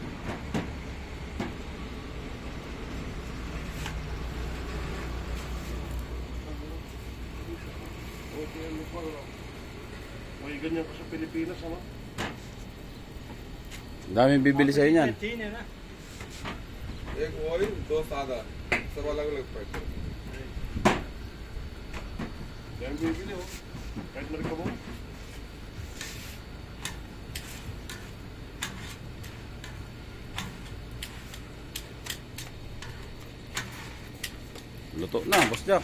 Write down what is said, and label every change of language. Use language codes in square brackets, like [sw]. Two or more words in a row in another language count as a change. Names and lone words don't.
[tl] Okay, ano pa? May ganyan ko sa Pilipinas, ano? Daming bibili sa'yo niyan. [hi] 3 है ना एक ऑयल दो सादा सब अलग अलग पैक करो [tl] Kaya ang bibili, oh. Kahit marika mo. Luto na, Boss Jack.